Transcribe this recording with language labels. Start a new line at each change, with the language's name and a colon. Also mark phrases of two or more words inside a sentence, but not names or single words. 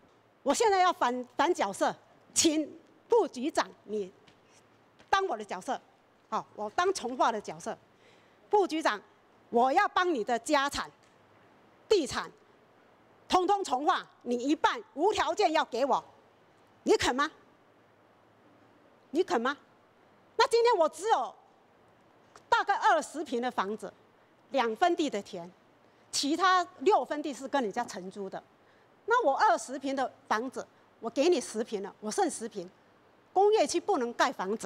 Chinese: 我現在要反角色，請副局長你當我的角色，好，我當重劃的角色。副局長，我要幫你的家產、地產，通通重劃，你一半無條件要給我，你肯嗎？你肯嗎？那今天我只有大概20坪的房子，2分地的田，其他6分地是跟人家承租的。那我20坪的房子，我给你10坪了，我剩10坪，工业区不能盖房子。